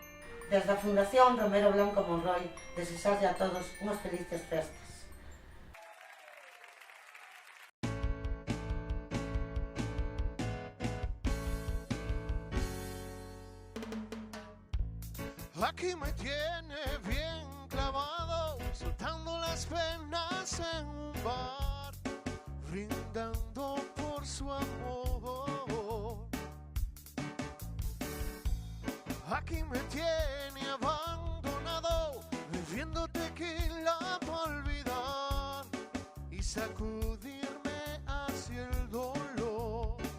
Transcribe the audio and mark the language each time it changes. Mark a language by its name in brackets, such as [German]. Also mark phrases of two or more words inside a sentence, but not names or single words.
[Galician] Desde a Fundación Romero Blanco Monroy desexarlle a todos unhas felices festas. [Spanish] Aquí me tiene bien clavado, soltando las penas en un bar, brindando por su amor. Aquí me tiene abandonado, bebiendo tequila para olvidar y sacudirme hacia el dolor.